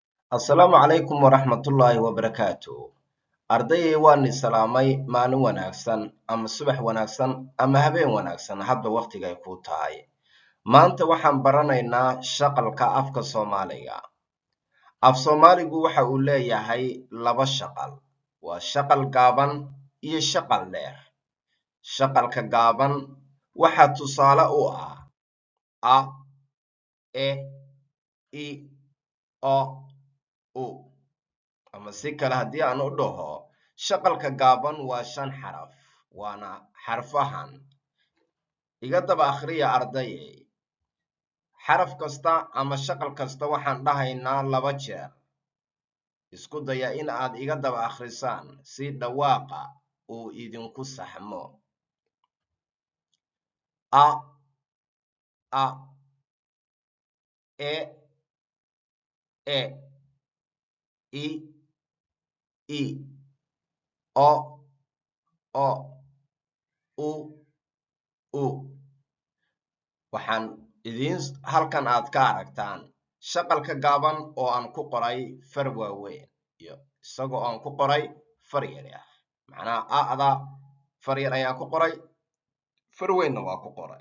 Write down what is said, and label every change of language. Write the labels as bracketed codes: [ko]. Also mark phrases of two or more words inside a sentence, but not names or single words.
[so] Asalaamu calaykum waraxmatullaahi wabarakaatu. Ardayay waan is salaamay maalin wanaagsan ama subax wanaagsan ama habeen wanaagsan hadba waqtiga ay kuu tahay. Maanta waxaan baranaynaa shaqalka afka Soomaaliga. Af Soomaaligu waxa uu leeyahay laba shaqal. Waa shaqal gaaban iyo shaqal dheer. Shaqalka gaaban waxaa tusaale u ah a, e, i, o, u. Ama si kale haddii aan u dhaho shaqalka gaaban waa 5 xaraf waana xarfahan. Iga daba akhriya ardayay. Xaraf kasta ama shaqal kasta waxaan dhahaynaa 2 jeer. Isku daya in aad iga daba akhrisaan si dhawaaqa uu idinku saxmo. A, a, e, e, i, i, o, o, u, u. Waxaan halkan aad ka aragtaan shaqalka gaaban oo aan ku qoray far waaweyn iyo isagoo aan ku qoray far yar ah. Macnaha a'da far yar ayaan ku qoray, far weynna waa ku qoray.